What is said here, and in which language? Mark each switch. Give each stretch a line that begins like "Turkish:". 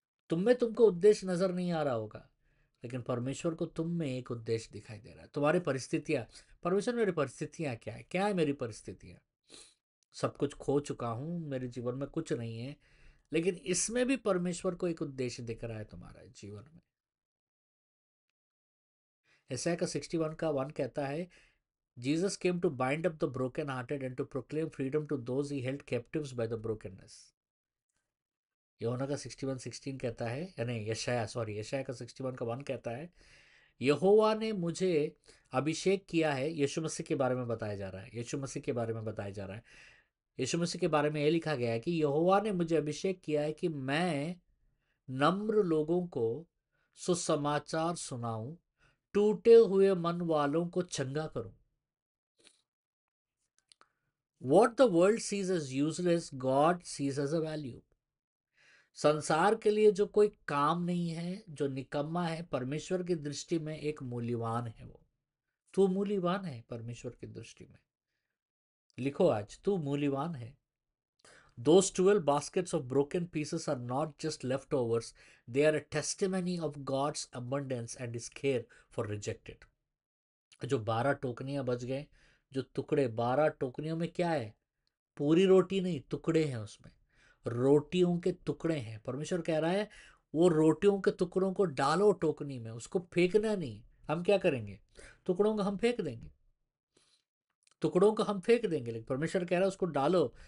Hindi: तुम में तुमको उद्देश्य नजर नहीं आ रहा होगा, लेकिन परमेश्वर को तुम में एक उद्देश्य दिखाई दे रहा है। तुम्हारी परिस्थितियां, परमेश्वर मेरी परिस्थितियां क्या है मेरी परिस्थितियां? सब कुछ खो चुका हूं, मेरे जीवन में कुछ नहीं है, लेकिन इसमें भी परमेश्वर को एक उद्देश्य दिख रहा है तुम्हारे जीवन में। ऐसा का 61 का 1 कहता है,
English: Jesus came to bind up the broken-hearted and to proclaim freedom to those he held captives by the brokenness.
Hindi: यूहन्ना का 61:16 कहता है, यानी यशाया का 61 का 1 कहता है, यहोवा ने मुझे अभिषेक किया है। यीशु मसीह के बारे में बताया जा रहा है, यीशु मसीह के बारे में बताया जा रहा है। यीशु मसीह के बारे में यह लिखा गया है कि यहोवा ने मुझे अभिषेक किया है कि मैं नम्र लोगों को सुसमाचार सुनाऊं, टूटे हुए मन वालों को चंगा करूं।
English: What the world sees as useless, God sees as a value.
Hindi: संसार के लिए जो कोई काम नहीं है, जो निकम्मा है, परमेश्वर की दृष्टि में एक मूल्यवान है। वो तो मूल्यवान है परमेश्वर की दृष्टि में। लिखो आज, तू मूल्यवान है।
English: Those 12 baskets of broken pieces are not just leftovers, they are a testimony of God's abundance and His care for rejected.
Hindi: जो 12 टोकनियां बच गए, जो टुकड़े, 12 टोकनियों में क्या है? पूरी रोटी नहीं, टुकड़े हैं उसमें। रोटियों के टुकड़े हैं। परमेश्वर कह रहा है वो रोटियों के टुकड़ों को डालो टोकनी में, उसको फेंकना नहीं। हम क्या करेंगे? टुकड़ों को हम फेंक देंगे, टुकड़ों को हम फेंक देंगे, लेकिन परमेश्वर कह रहा है उसको डालो।